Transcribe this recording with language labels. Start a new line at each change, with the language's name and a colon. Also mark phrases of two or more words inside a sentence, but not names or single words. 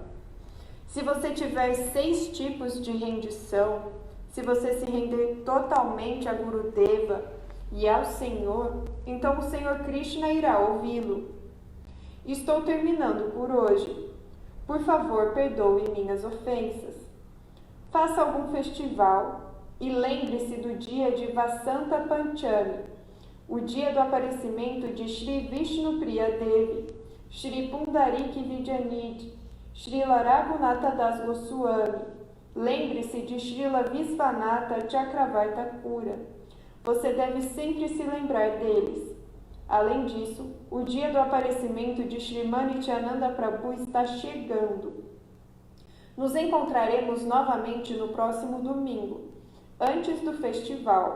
Portuguese: Se você tiver 6 tipos de rendição, se você se render totalmente a Gurudeva e ao Senhor, então o Senhor Krishna irá ouvi-lo. Estou terminando por hoje. Por favor, perdoe minhas ofensas. Faça algum festival e lembre-se do dia de Vasanta Panchami, o dia do aparecimento de Shri Vishnu Priya Devi, Shri Pundariki Vidyanidhi, Srila Raghunatha Das Goswami. Lembre-se de Srila Visvanatha Chakravarti Thakura. Você deve sempre se lembrar deles. Além disso, o dia do aparecimento de Srimani Nityananda Prabhu está chegando. Nos encontraremos novamente no próximo domingo, antes do festival.